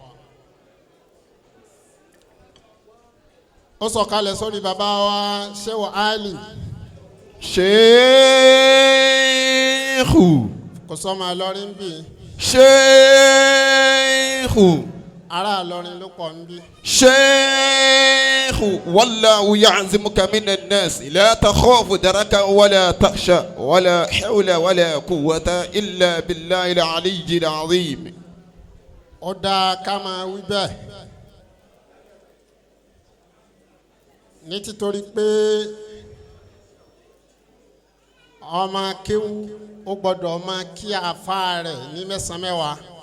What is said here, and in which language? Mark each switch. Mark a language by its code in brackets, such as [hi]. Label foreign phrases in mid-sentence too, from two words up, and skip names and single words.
[yo] ó sọ̀kalẹ̀ sórí bàbá wa Shehu Ali. Sheikhu. kò sọ́mọ Ìlọrin bí. Sheikhu. ará Ìlọrin ló pọ̀ ń bí. Sheikhu. [ar] والله يعصمك من الناس. لا تخاف دركا ولا تخشى ولا حول ولا قوة إلا بالله العلي العظيم. [yo] ó dáa ká máa wí bẹ́ẹ̀. ní títorí pé ọmọ kéwú ó gbọ́dọ̀ máa kí àáfàá rẹ̀ ní mẹ́sàn-án mẹ́wàá.